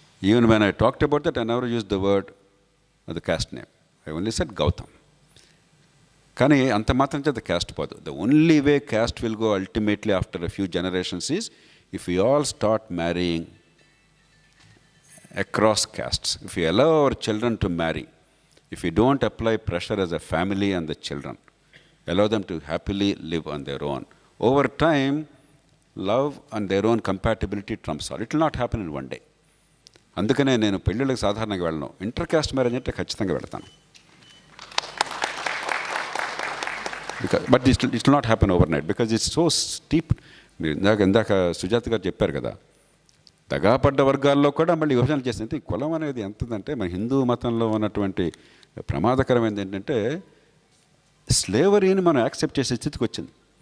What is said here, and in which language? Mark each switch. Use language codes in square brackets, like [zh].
[en] Even when I talked about that I never use the word the caste name. I only said Gautam. [te] కానీ అంత మాత్రం చేత caste పోదు. [en] The only way caste will go ultimately after a few generations is if you all start marrying across castes. If you allow our children to marry, if you don't apply pressure as a family on the children, allow them to happily live on their own, over time, love and their own compatibility trumps all. It will not happen in one day. [te] అందుకనే నేను పెళ్ళిళ్ళకి సాధారణంగా వెళ్ళను. Inter caste marriage అంటే ఖచ్చితంగా వెళ్తాను. [en] But it will not happen overnight because it's so steep. [te] మీరు ఇందాక సుజాత గారు చెప్పారు కదా, దగాపడ్డ వర్గాల్లో కూడా మళ్ళీ విభజన చేసింది. కులం అనేది ఎంతదంటే మన హిందూ మతంలో ఉన్నటువంటి ప్రమాదకరమైనది ఏంటంటే స్లేవరీని మనం యాక్సెప్ట్ చేసే స్థితికి వచ్చింది.